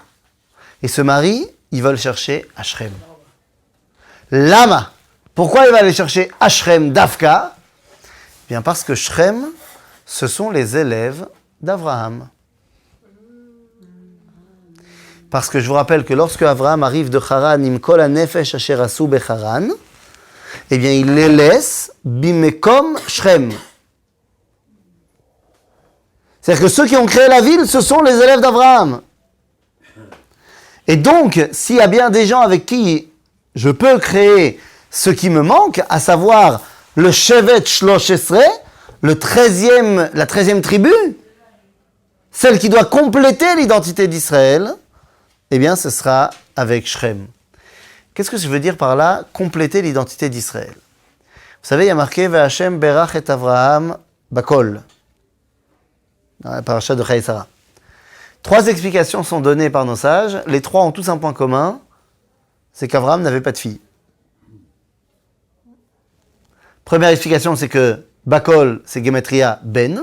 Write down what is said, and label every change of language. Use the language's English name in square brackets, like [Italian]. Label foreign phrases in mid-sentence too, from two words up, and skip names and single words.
[French] Et ce mari, il va le chercher à Shrem. Lama. Pourquoi il va aller chercher à Shrem d'Afka? Bien parce que Shrem, ce sont les élèves d'Abraham. Parce que je vous rappelle que lorsque Abraham arrive de Haran, [Hebrew] עם כל הנפש אשר עשו בחרן, [French] eh bien il les laisse bimekom Shrem. C'est-à-dire que ceux qui ont créé la ville, ce sont les élèves d'Abraham. Et donc, s'il y a bien des gens avec qui je peux créer ce qui me manque, à savoir le [Hebrew] שבט שלוש עשרה, [French] la 13e tribu, celle qui doit compléter l'identité d'Israël, eh bien, ce sera avec Shrem. Qu'est-ce que je veux dire par là, compléter l'identité d'Israël? Vous savez, il y a marqué « [Hebrew] וה׳ ברך את אברהם בכל [French] » dans la paracha de Chayei Sarah. 3 explications sont données par nos sages. Les 3 ont tous un point commun, c'est qu'Avraham n'avait pas de fille. Première explication, c'est que bakol, c'est [Hebrew] גימטריא בן.